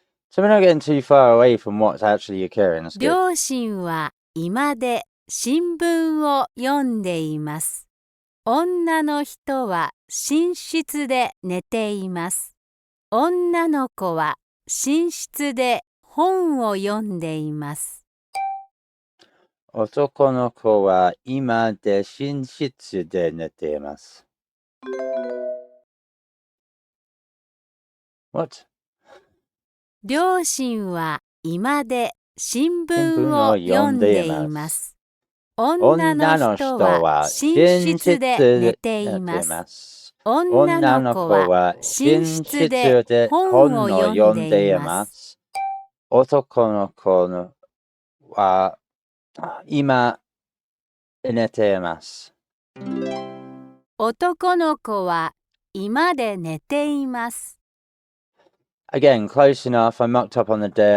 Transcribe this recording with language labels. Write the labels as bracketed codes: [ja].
[en] So we're not getting too far away from what's actually occurring. That's good. [ja] 両親は居間で新聞を読んでいます。女の人は寝室で寝ています。女の子は寝室で本を読んでいます。男の子は今で寝室で寝ています。 [en] What? [ja] 両親は居間で新聞を読んでいます。女の人は寝室で寝ています。女の子は寝室で本を読んでいます。男の子は今寝ています。男の子は居間で寝ています。 [en] Again, close enough. I mucked up on the day.